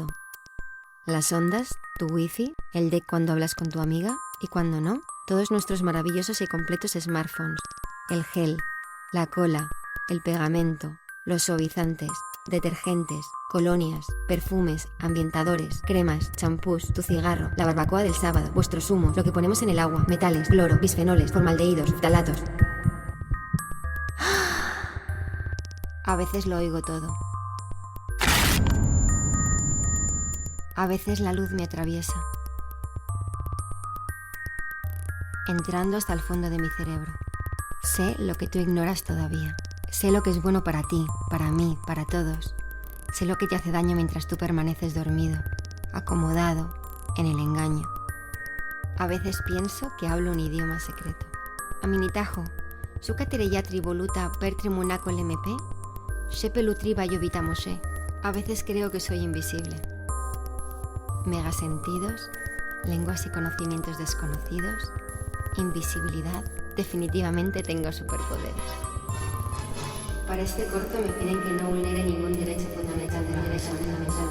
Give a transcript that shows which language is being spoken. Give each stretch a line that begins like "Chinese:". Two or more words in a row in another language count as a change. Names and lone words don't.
Spanish: Las ondas, tu wifi, el de cuando hablas con tu amiga y cuando no, todos nuestros maravillosos y completos smartphones. el gel, la cola, el pegamento, los suavizantes, detergentes, colonias, perfumes, ambientadores, cremas, champús, tu cigarro, la barbacoa del sábado, vuestros humos, lo que ponemos en el agua, metales, cloro, bisfenoles, formaldehídos, ftalatos. A veces lo oigo todo. A veces la luz me atraviesa, entrando hasta el fondo de mi cerebro. Sé lo que tú ignoras todavía. Sé lo que es bueno para ti, para mí, para todos. Sé lo que te hace daño mientras tú permaneces dormido, acomodado, en el engaño. A veces pienso que hablo un idioma secreto. Aminitajo, su caterellatri voluta per tremunaco l'MP, se pelutri vayovita mosé. A veces creo que soy invisible. Megasentidos, lenguas y conocimientos desconocidos, invisibilidad, definitivamente tengo superpoderes. Para este corto me piden que no vulnere ningún derecho fundamental de la persona.